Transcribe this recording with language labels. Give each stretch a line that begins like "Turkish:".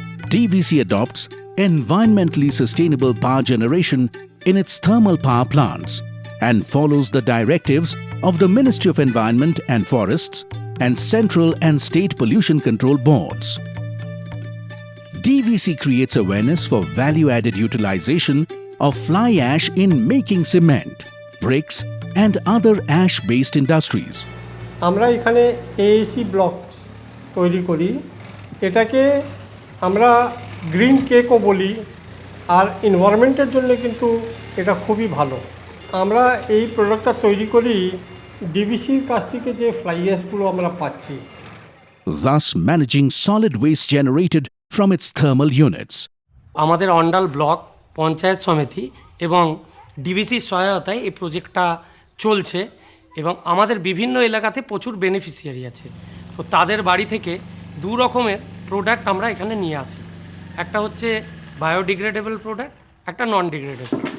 English: DVC adopts environmentally sustainable power generation in its thermal power plants and follows the directives of the Ministry of Environment and Forests and Central and State Pollution Control Boards. DVC creates awareness for value-added utilization of fly ash in making cement, bricks, and other ash-based industries.
Bangla: আমরা এখানে AAC blocks তৈরি করি, এটাকে আমরা green কেকও বলি, আর এনভায়রনমেন্টের জন্য কিন্তু এটা খুবই ভালো। আমরা এই প্রোডাক্টটা তৈরি করি ডিভিসির কাছ থেকে যে ফ্লাই অ্যাশগুলো আমরা পাচ্ছি,
English: thus managing solid waste generated from its thermal units.
Bangla: আমাদের অন্ডাল ব্লক পঞ্চায়েত সমিতি এবং ডিভিসির সহায়তায় এই প্রজেক্টটা চলছে এবং আমাদের বিভিন্ন এলাকাতে প্রচুর বেনিফিশিয়ারি আছে। তো তাদের বাড়ি থেকে দু রকমের প্রোডাক্ট আমরা এখানে নিয়ে আসি, একটা হচ্ছে বায়োডিগ্রেডেবল প্রোডাক্ট, একটা নন ডিগ্রেডেবল।